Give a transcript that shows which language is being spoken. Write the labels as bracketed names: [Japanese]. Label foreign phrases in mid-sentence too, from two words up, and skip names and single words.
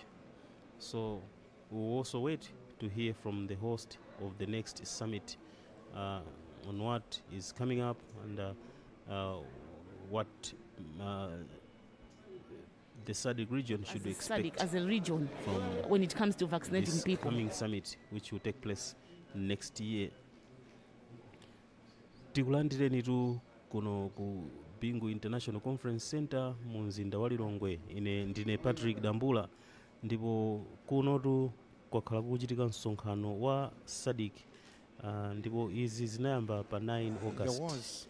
[English] So we'll also wait to hear from the host of the next summit on what is coming up and what the SADC region should expect as a region when it comes to vaccinating this people. Coming summit, which will take place next year. [Nyanja] Tikulandireni tu kuno ku Bingu International Conference Center mu mzinda wa Lilongwe. Ine ndine Patrick Dambula, ndipo kuno tu kwakhala kuchitika msonkhano wa SADC, ndipo izi zinayamba pa 9 August.